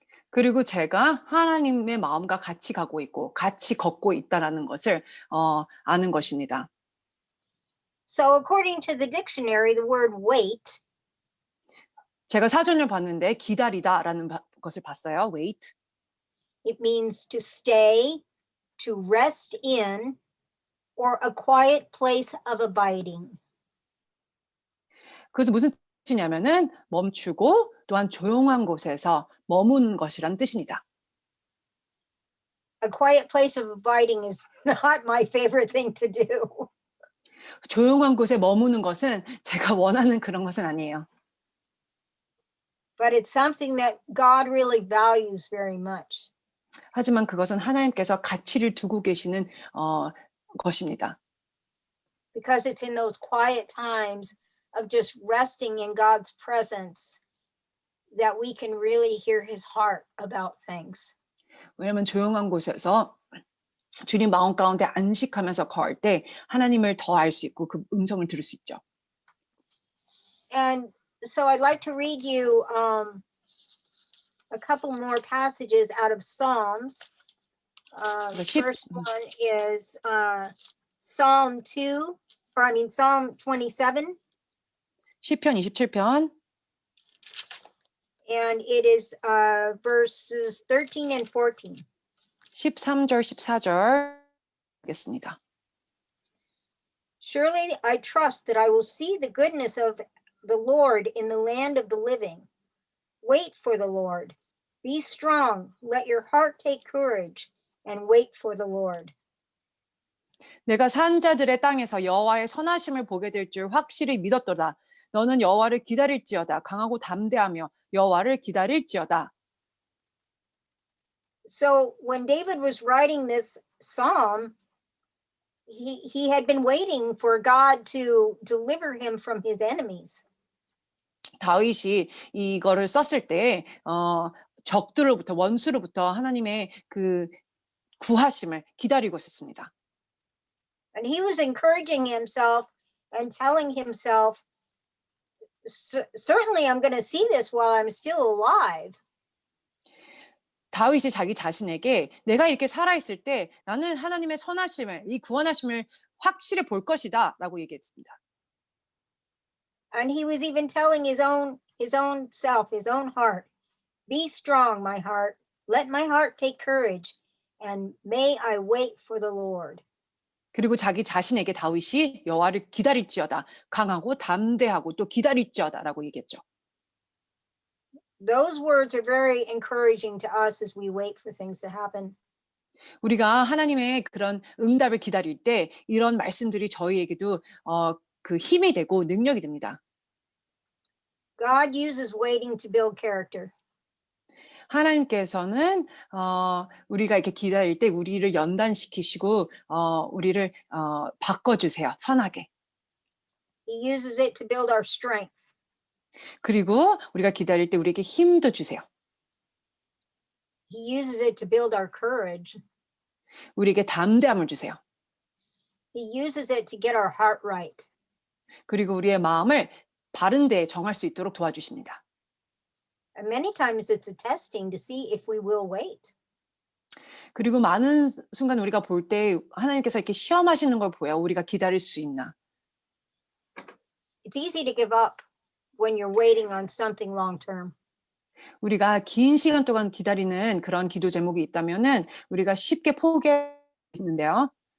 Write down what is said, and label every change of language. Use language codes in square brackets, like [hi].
[ko] 그리고 제가 하나님의 마음과 같이 가고 있고 같이 걷고 있다라는 것을 아는 것입니다. [en] So according to the dictionary, the word wait [ko] 제가 사전을 봤는데 기다리다라는 것을 봤어요. [en] wait. it means to stay, to rest in, or a quiet place of abiding. [ko] 그것은 무슨 뜻이냐면은 멈추고 또한 조용한 곳에서 머무는 것이라는 뜻입니다. [en] A quiet place of abiding is not my favorite thing to do. [ko] 조용한 곳에 머무는 것은 제가 원하는 그런 것은 아니에요. [en] But it's something that God really values very much. [ko] 하지만 그것은 하나님께서 가치를 두고 계시는 것입니다. [en] Because it's in those quiet times of just resting in God's presence that we can really hear his heart about things. [ko] 왜냐하면 조용한 곳에서 주님 마음 가운데 안식하면서 거할 때 하나님을 더 알 수 있고 그 음성을 들을 수 있죠. [en] And so I'd like to read you a couple more passages out of Psalms. The first one is Psalm 27. [ko] 시편 27편. [en] And it is verses 13 and 14. [ko] 13절, 14절 하겠습니다. [en] Surely I trust that I will see the goodness of the Lord in the land of the living. Wait for the Lord. Be strong. Let your heart take courage and wait for the Lord. [ko] 내가 산 자들의 땅에서 여호와의 선하심을 보게 될 줄 확실히 믿었도다. 너는 여호와를 기다릴지어다. 강하고 담대하며 여호와를 기다릴지어다. [en] So when David was writing this psalm, he had been waiting for God to deliver him from his enemies. [ko] 다윗이 이거를 썼을 때 적들로부터 원수로부터 하나님의 그 구하심을 기다리고 있었습니다. [en] And he was encouraging himself and telling himself, certainly I'm going to see this while I'm still alive. [ko] 다윗이 자기 자신에게 내가 이렇게 살아있을 때 나는 하나님의 선하심을, 이 구원하심을 확실히 볼 것이다 라고 얘기했습니다. [en] And he was even telling his own self, his own heart, be strong, my heart. Let my heart take courage, and may I wait for the Lord. [ko] 그리고 자기 자신에게 다윗이 여호와를 기다릴지어다. 강하고 담대하고 또 기다릴지어다라고 얘기했죠. [en] Those words are very encouraging to us as we wait for things to happen. [ko] 우리가 하나님의 그런 응답을 기다릴 때 이런 말씀들이 저희에게도 그 힘이 되고 능력이 됩니다. [en] God uses waiting to build character. [ko] 하나님께서는 우리가 이렇게 기다릴 때 우리를 연단시키시고 우리를 바꿔주세요. 선하게. [en] He uses it to build our strength. [ko] 그리고 우리가 기다릴 때 우리에게 힘도 주세요. [en] He uses it to build our courage. [ko] 우리에게 담대함을 주세요. [en] He uses it to get our heart right. [ko] 그리고 우리의 마음을 바른 데에 정할 수 있도록 도와주십니다. [en] And many times it's a testing to see if we will wait. [ko] 그리고 많은 순간 우리가 볼 때 하나님께서 이렇게 시험하시는 걸 보여. 우리가 기다릴 수 있나. [en] It's easy to give up when you're waiting on something long term. [ko] 우리가 긴 시간 동안 기다리는 그런 기도 제목이 있다면은 우리가 쉽게 포기할 수 있는데요.